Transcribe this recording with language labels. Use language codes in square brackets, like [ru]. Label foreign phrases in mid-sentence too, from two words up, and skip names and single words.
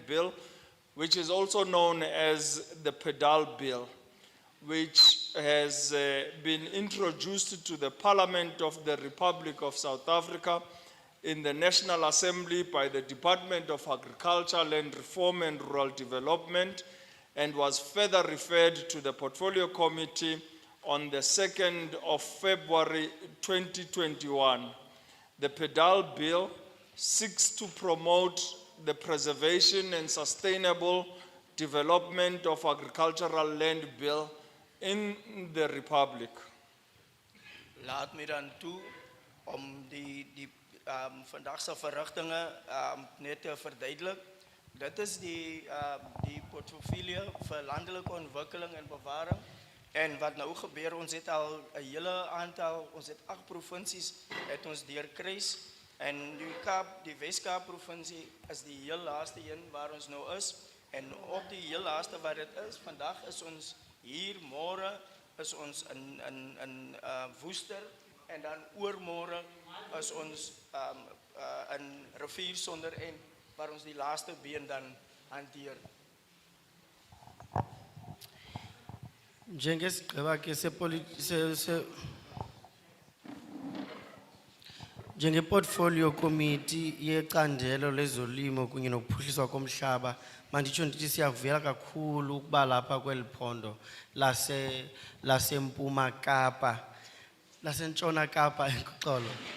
[en] bill, which is also known as the PDAL Bill, which has been introduced to the Parliament of the Republic of South Africa in the National Assembly by the Department of Agriculture, Land Reform and Rural Development, and was further referred to the Portfolio Committee on the 2nd of February 2021. The PDAL Bill seeks to promote the preservation and sustainable development of agricultural land bill in the Republic. [af] Laat me dan toe om die vandagse verrigtinge net te verduidelik. Dit is die portefeulje vir landelike ontwikkeling en bewaring. En wat nou gebeur, ons het al 'n hele aantal, ons het 8 provinsies het ons deurkruis. En die Wes-Kaap provinsie is die heel laaste een waar ons nou is. En op die heel laaste wat dit is, vandag is ons hier, môre is ons in Woester, en dan oormôre is ons in Rivier Sonder en waar ons die laaste been dan hanteer. [xh] Njenge- [en] portfolio committee [xh] yecandelo lezolimo kunye nokuphuhliswa komhlaba, manditsho ndithi siyakuvela kakhulu ukuba lapha kweli phondo laseMpuma Kapa, laseNtshona Kapa Xolo.